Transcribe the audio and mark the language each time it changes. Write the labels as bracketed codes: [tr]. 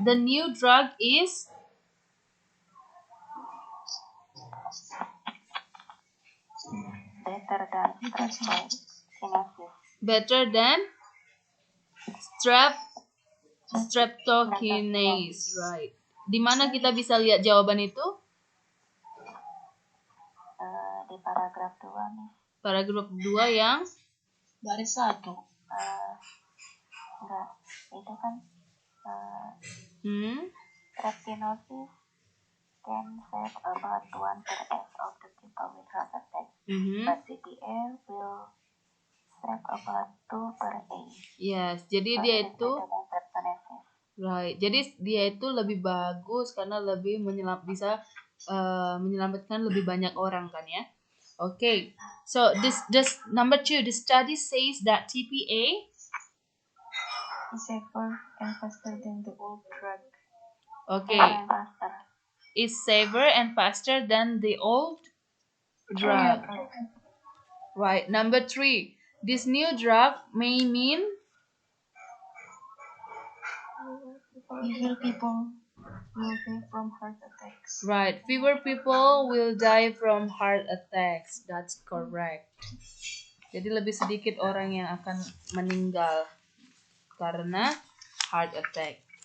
[en] The new drug is Better than streptokinase. better than streptokinase, right? [id] Di mana kita bisa lihat jawaban itu? Di paragraf 2 nih. Paragraf 2 yang Baris 1. [en] Enggak, itu kan streptokinase can save about 1/8 of the people with heart attack, but TPA will save about 2/8. [id] Yes, jadi [en] So [id] dia [en] it is [id] itu [en] better than streptokinase. right. [id] Jadi dia itu lebih bagus karena lebih bisa menyelamatkan lebih banyak orang kan ya. [en] Okay. So this number 2, the study says that TPA Is safer and faster than the old drug. Okay, Faster. is safer and faster than the old drug. Right. Number 3, this new drug may mean Fewer people will die from heart attacks. right. Fewer people will die from heart attacks. That's correct. [id] Jadi lebih sedikit orang yang akan meninggal karena heart attack.